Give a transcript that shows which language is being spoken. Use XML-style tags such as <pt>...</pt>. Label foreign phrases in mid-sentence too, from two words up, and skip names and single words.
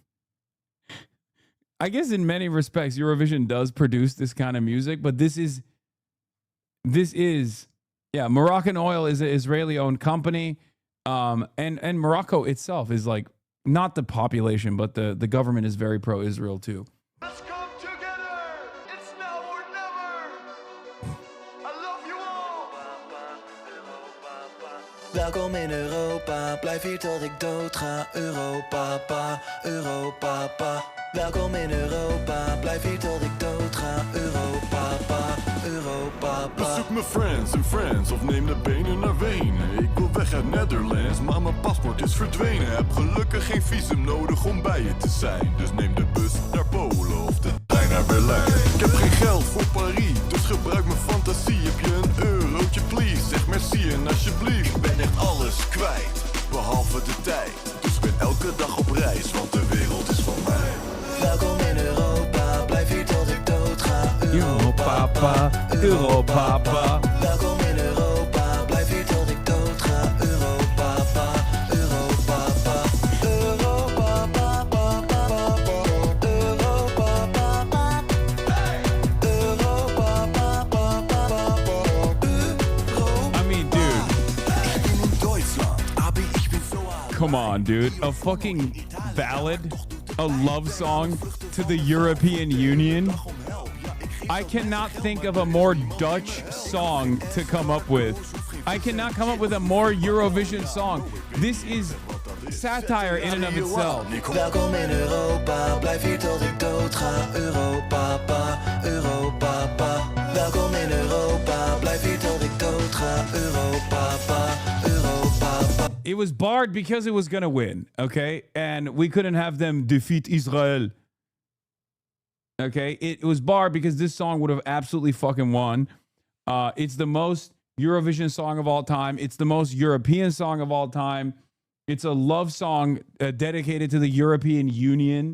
<en>I guess in many respects, Eurovision does produce this kind of music, but this is, Moroccan Oil is an Israeli-owned company, and Morocco itself is like, not the population, but the government is very pro-Israel too. Let's come together. It's now or never. I love you all.</en> <nl>Welkom in Europa, blijf hier tot ik dood ga. Europa, pa, Europa, pa. Welkom in Europa, blijf hier tot ik dood ga. Europa, pa, Europa, pa. Bezoek mijn friends en friends of neem de benen naar Wenen. Ik wil weg uit Netherlands, maar mijn paspoort is verdwenen. Heb gelukkig geen visum nodig om bij je te zijn. Dus neem de bus naar Polen of de trein naar Berlijn. Ik heb geen geld voor Paris, dus gebruik mijn fantasie. Heb je een eurotje please, zeg merci en alsjeblieft. Ik ben echt alles kwijt, behalve de tijd. Dus ik ben elke dag op reis, want de wereld is van mij. Welkom in Europa, blijf hier tot ik dood ga. Europa, pa, Europa, pa. Welkom in Europa, blijf hier tot ik dood ga. Europa, pa, Europa, pa. Europa, pa, pa, pa, pa. Europa, pa, pa. Europa, pa, pa, pa, pa.</nl> <en>I mean, dude.</en> <nl>Ik ben in Duitsland,</nl> <de>aber ich bin so alt.</de> <en>Come on, dude. A fucking ballad, a love song to the European Union. I cannot think of a more Dutch song to come up with. I cannot come up with a more Eurovision song. This is satire in and of itself.</en> <nl>Welkom in Europa, blijf hier tot ik dood ga. Europa, pa, Europa, pa. Welkom in Europa, blijf hier tot ik dood ga. Europa, pa, Europa, pa.</nl> <en>It was barred because it was going to win, okay? And we couldn't have them defeat Israel. Okay? It was barred because this song would have absolutely fucking won. It's the most Eurovision song of all time. It's the most European song of all time. It's a love song dedicated to the European Union.</en>